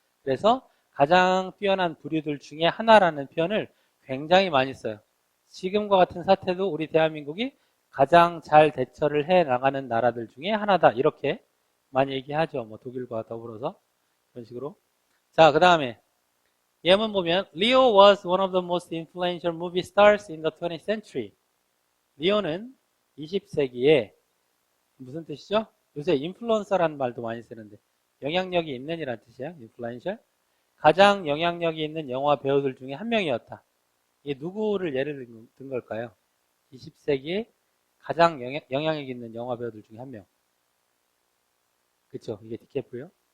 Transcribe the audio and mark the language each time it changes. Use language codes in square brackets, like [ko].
[ko] 그래서 가장 뛰어난 부류들 중에 하나라는 표현을 굉장히 많이 써요. 지금과 같은 사태도 우리 대한민국이 가장 잘 대처를 해 나가는 나라들 중에 하나다. 이렇게 많이 얘기하죠. 뭐 독일과 더불어서 그런 식으로. 자, 그 다음에 예문 보면 [en] Leo was one of the most influential movie stars in the 20th century. [ko] 리오는 20세기에 무슨 뜻이죠? 요새 인플루언서라는 말도 많이 쓰는데 영향력이 있는 이란 뜻이에요. [en] influential. [ko] 가장 영향력이 있는 영화 배우들 중에 한 명이었다. 이게 누구를 예를 든 걸까요? 20세기에 가장 영향력 있는 영화 배우들 중에 한 명. 그쵸? 이게 디캐프리오.